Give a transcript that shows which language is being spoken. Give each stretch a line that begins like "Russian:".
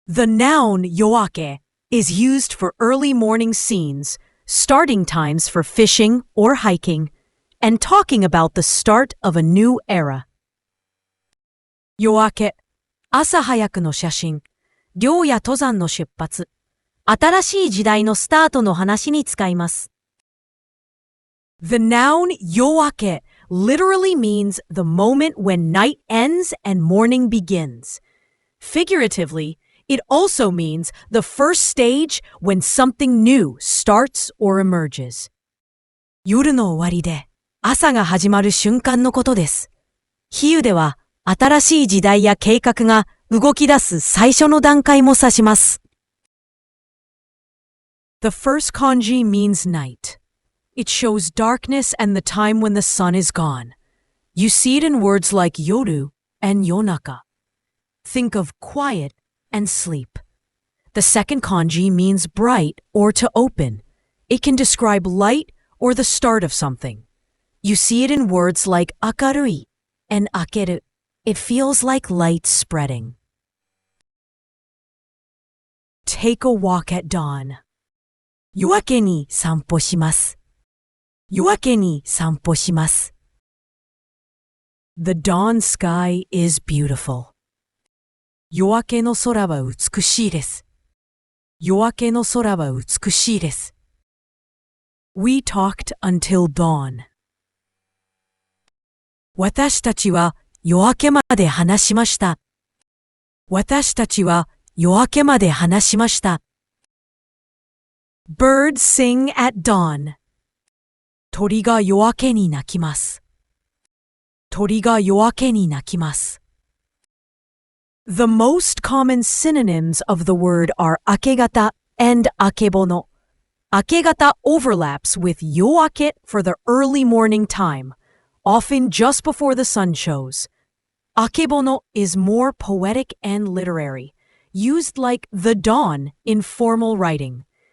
English: The noun yoake is used for early morning scenes, starting times for fishing or hiking, and talking about the start of a new era.
Japanese: 夜明け、朝早くの写真、猟や登山の出発、新しい時代のスタートの話に使います。
English: The noun yoake literally means the moment when night ends and morning begins. Figuratively, it also means the first stage when something new starts or emerges.
Japanese: 夜の終わりで朝が始まる瞬間のことです。比喩では新しい時代や計画が動き出す最初の段階も指します。
English: The first kanji means night. It shows darkness and the time when the sun is gone. You see it in words like yoru and yonaka. Think of quiet and sleep. The second kanji means bright or to open. It can describe light or the start of something. You see it in words like akarui and akeru. It feels like light spreading. Take a walk at dawn.
Japanese: 夜明けに散歩します。夜明けに散歩します。
English: The dawn sky is beautiful.
Japanese: 夜明けの空は美しいです。夜明けの空は美しいです。
English: We talked until dawn.
Japanese: 私たちは夜明けまで話しました。私たちは夜明けまで話しました。
English: Birds sing at dawn.
Japanese: 鳥が夜明けに鳴きます。鳥が夜明けに鳴きます。
English: The most common synonyms of the word are akegata and akebono. Akegata overlaps with yoake for the early morning time, often just before the sun shows. Akebono is more poetic and literary, used like the dawn in formal writing.